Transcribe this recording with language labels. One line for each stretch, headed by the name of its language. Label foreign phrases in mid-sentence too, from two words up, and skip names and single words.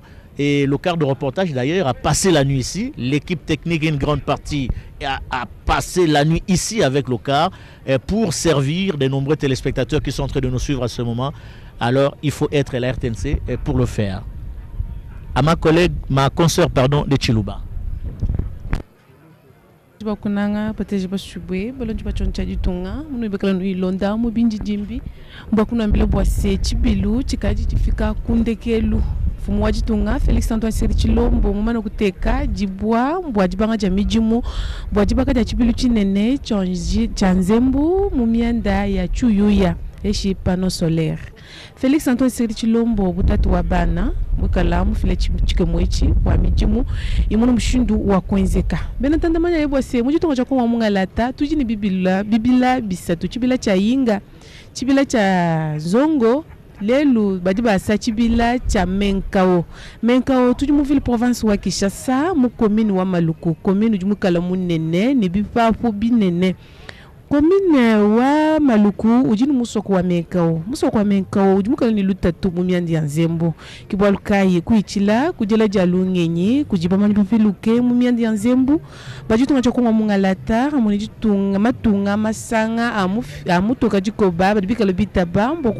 French: Et le quart de reportage d'ailleurs a passé la nuit ici. L'équipe technique, une grande partie, a passé la nuit ici avec le quart pour servir de nombreux téléspectateurs qui sont en train de nous suivre à ce moment. Alors il faut être la RTNC pour le faire. À ma collègue, ma consoeur de Chiluba.
Chokwe: Bakunanga pateje basubwe balonji bachoncha ditunga munu bekala no ilonda mu binji jimbi mbakuna mbele bwase chibilu chikaji chifika kundekelu mfumu wa jitunga Felix Antoine Tshisekedi Tshilombo mumana kuteka jibwa mbwa jibanga ja mijimu mbwa jibaka ja chibilu chinene cha nzembu mumianda ya Chuyuya eshi pano solaire. Felix Antoine Tshisekedi Tshilombo butatu wa bana mukala mufile chikemwechi wa mijimu imono mshindu wa kwenzeka bena tandamanya yebwa se mujitonga cha kwa mungalata tujini bibila bisatu chibila cha yinga chibila cha zongo lelu badiba sa chibila cha Menkao tujumu
French: ville province
Chokwe: wa Kinshasa mu commune wa Maluku commune jumukala munene ni bipapo binene commune wa Maluku ujini musoko wa Menkao ujumukala ni lutatu mumiandi ya Nzembo kibwalukaye kuichila kujela jalungenyi kujibama ndufiluke mumiandi ya Nzembo bajitunga chokwa mungalata amuni jitunga matunga masanga amutoka jikoba badibikala bitaba mboku